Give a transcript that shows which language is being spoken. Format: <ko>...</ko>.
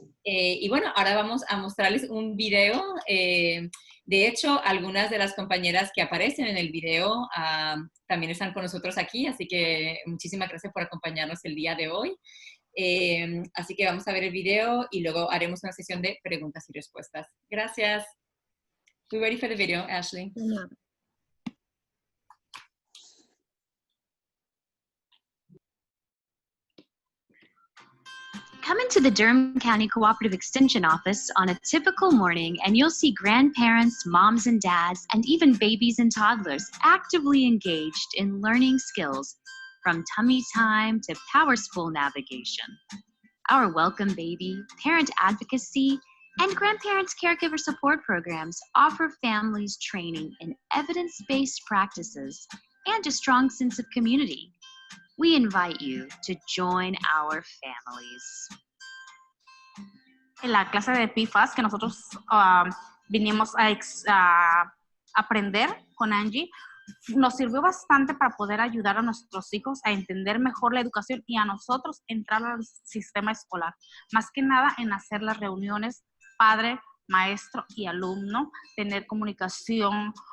<es>Y bueno, ahora vamos a mostrarles un video. De hecho, algunas de las compañeras que aparecen en el video también están con nosotros aquí, así que muchísimas gracias por acompañarnos el día de hoy. Así que vamos a ver el video y luego haremos una sesión de preguntas y respuestas. Gracias.</es> <en>We're ready for the video, Ashley. Come into the Durham County Cooperative Extension Office on a typical morning and you'll see grandparents, moms and dads, and even babies and toddlers actively engaged in learning skills from tummy time to power spool navigation. Our Welcome Baby, parent advocacy, and grandparents caregiver support programs offer families training in evidence-based practices and a strong sense of community. We invite you to join our families.</en> <es>En la clase de PFAS que nosotros vinimos a aprender con Angie, nos sirvió bastante para poder ayudar a nuestros hijos a entender mejor la educación y a nosotros entrar al sistema escolar. Más que nada en hacer las reuniones padre, maestro y alumno, tener comunicación</es>